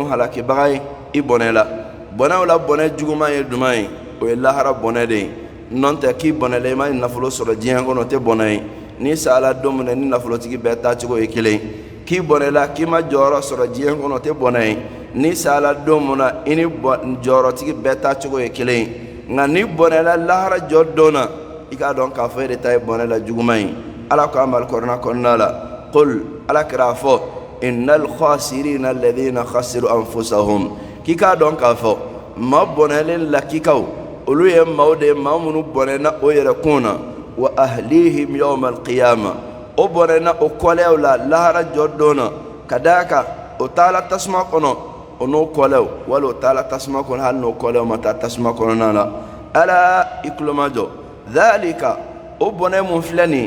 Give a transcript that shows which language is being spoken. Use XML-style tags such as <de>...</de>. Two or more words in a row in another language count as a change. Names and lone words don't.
<bm>halakibaga ye i bɔnɛ la bɔnɛw la bɔnɛ juguman ye duman ye o ye lahara bɔnɛ de ye n'o tɛ k'i bɔnɛla i ma nafolo sɔrɔ diɲɛ kɔnɔ o tɛ bɔnɛ ye n'i sala don min na ni nafolotigi bɛɛ taacogo ye kelen ye k'i bɔnɛla k'i ma jɔyɔrɔ sɔrɔ diɲɛ kɔnɔ o tɛ bɔnɛ ye n'i sala don min na i ni jɔyɔrɔtigi bɛɛ taacogo ye kelen ye nka n'i bɔnɛla lahara jɔ don na i k'a dɔn k'a fɔ e de ta ye bɔnɛla juguman ye ala ko an bali kɔrɔna kɔnɔna la qul ala kɛra a fɔ</bm> <ar>إن الخاسرين الذين خسروا أنفسهم</ar> <bm>k'i k'a dɔn k'a fɔ maa bɔnɛlen lakikaw olu ye maaw de ye maa minnu bɔnɛna o yɛrɛ kun na</bm> <ar>وأهليهم يوم القيامة</ar> <bm>o bɔnɛna o kɔlɛw la lahara jɔ don na ka d'a kan o taala tasuma kɔnɔ o n'o kɔlɛw wali o taala tasuma kɔnɔ hali n'o kɔlɛw ma taa tasuma kɔnɔna la ala i kulomajɔ dhalika o bɔnɛ mun filɛ nin</bm>